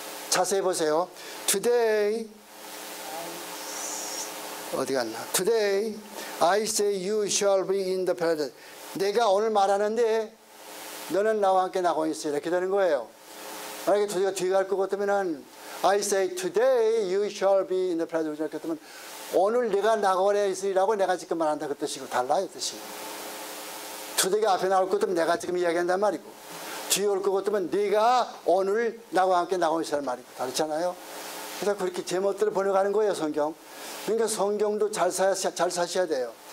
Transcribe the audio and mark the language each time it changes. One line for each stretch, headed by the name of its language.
Korean: 자세히 보세요. Today 어디 갔나?
English: Today I say you shall be in the paradise.
Korean: 내가 오늘 말하는데 너는 나와 함께 나고 있어. 이렇게 되는 거예요. 만약에 뒤에 갈 것 같으면
English: I say today you shall be in the paradise.
Korean: 이렇게 되면 오늘 네가 낙원에 있으리라고 내가 지금 말한다 그 뜻이고 달라요 뜻이. today가 앞에 나올 것 같으면 내가 지금 이야기한단 말이고 뒤에 올 것 같으면 네가 오늘 나와 함께 낙원에 있으란 말이고 다르잖아요. 그래서 그렇게 제멋대로 번역하는 거예요 성경. 그러니까 성경도 잘 사셔야 돼요.